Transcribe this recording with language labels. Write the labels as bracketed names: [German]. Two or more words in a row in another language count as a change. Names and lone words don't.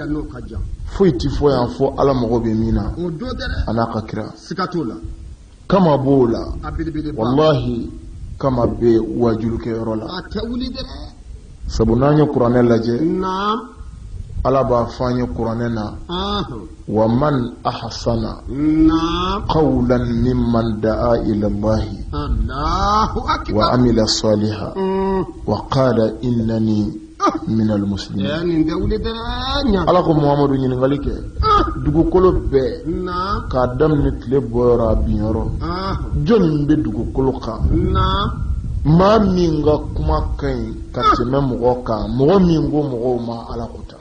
[Bambara] Foyi ti fɔ yan fɔ ala mago bɛ min na. A n'a ka kira. Kama b'o la. Wallahi kama bɛ wajulukɛyɔrɔ la. Sabu n'an ye kuranɛ lajɛ. Ala b'a fɔ an ye kuranɛ na. [Arabic] ومن أحسن قولا ممن دعا إلى الله وعمل صالحا وقال إنني من المسلمين. [Bambara] Ala ko Muhamadu ɲininkali kɛ. Dugukolo bɛɛ k'a daminɛ tile bɔyɔrɔ a binyɔrɔ. Jɔnni bɛ dugukolo kan? Maa min ka kuma ka ɲi ka tɛmɛ mɔgɔ kan, mɔgɔ min ko mɔgɔw ma ala ko ta.